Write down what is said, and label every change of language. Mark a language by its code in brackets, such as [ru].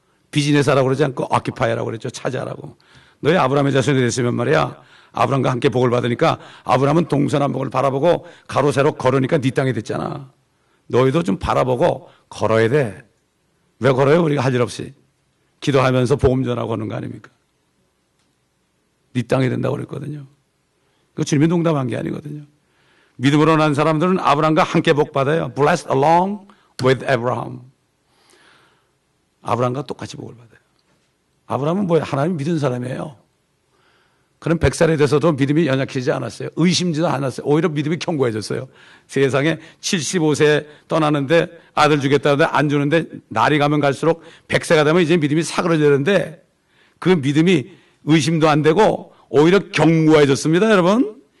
[ko] 비즈니스 하라고 그러지 않고 아키파이라고 그랬죠. 차지하라고. 너희 아브라함의 자손이 됐으면 말이야, 아브라함과 함께 복을 받으니까 아브라함은 동서남북을 바라보고 가로 세로 걸으니까 네 땅이 됐잖아. 너희도 좀 바라보고 걸어야 돼. 왜 걸어요? 우리가 할 일 없이 기도하면서 복음 전하고 하는 거 아닙니까? 네 땅이 된다고 그랬거든요. 그 주님이 농담한 게 아니거든요. 믿음으로 난 사람들은 아브라함과 함께 복 받아요. [en] Blessed along with Abraham. [ko] 아브라함과 똑같이 복을 받아요. 아브라함은 뭐예요? 하나님 믿은 사람이에요. 그럼 100살이 돼서도 믿음이 연약해지지 않았어요. 의심지도 않았어요. 오히려 믿음이 견고해졌어요. 세상에 75세 떠나는데 아들 주겠다는데 안 주는데 날이 가면 갈수록 100세가 되면 이제 믿음이 사그러지는데 그 믿음이 의심도 안 되고 오히려 견고해졌습니다, 여러분.